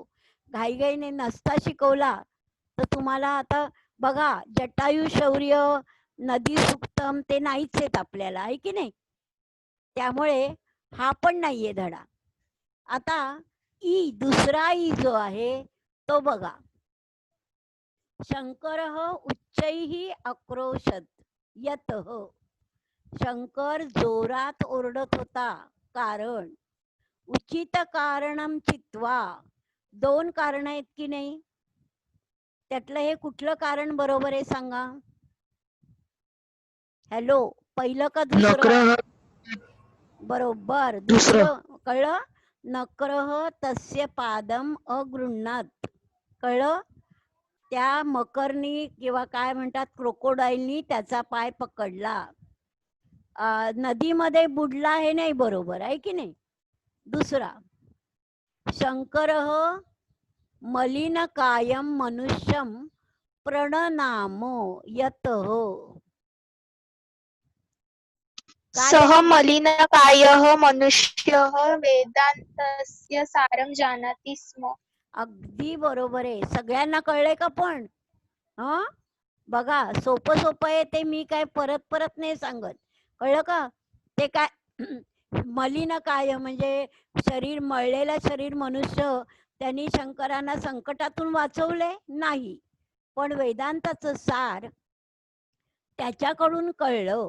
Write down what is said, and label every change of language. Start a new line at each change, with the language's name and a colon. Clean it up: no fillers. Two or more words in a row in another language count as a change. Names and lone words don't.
Marathi: घाईघाईने नसता शिकवला तर तुम्हाला आता बघा जटायू शौर्य, नदी सुक्तम ते नाहीच आहेत आपल्याला, आहे की नाही? त्यामुळे हा पण नाहीये धडा. आता ई, दुसरा ई जो आहे तो बघा.
Sanskrit: शंकर उच्चैः आक्रोशत यतः.
Marathi: शंकर जोरात ओरडत होता.
Sanskrit: कारण उचित कारणम चित्वा.
Marathi: दोन कारण आहेत की नाही? त्यातलं हे कुठलं कारण बरोबर आहे सांगा? हॅलो, पहिलं का दुसरं? बरोबर, दुसरं. कळलं?
Sanskrit: नक्रह तस्य पादम अगृह्णात.
Marathi: कळलं? त्या मकरनी किंवा काय म्हणतात क्रोकोडाईलनी त्याचा पाय पकडला. नदीमध्ये बुडला हे नाही बरोबर आहे की नाही?
Sanskrit: दुसरा शंकर मलिन कायम मनुष्यम प्रणनामो यतः. सह मलिनकायः मनुष्यः वेदान्तस्य सारं जानाति स्म.
Marathi: अगदी बरोबर आहे. सगळ्यांना कळलंय का पण? हा बघा सोपं सोपं आहे ते, मी काय परत परत नाही सांगत. कळलं का? ते काय मलिन काय म्हणजे शरीर, मळलेलं शरीर मनुष्य त्यांनी शंकरांना संकटातून वाचवले नाही, पण वेदांताचं सार त्याच्याकडून कळलं.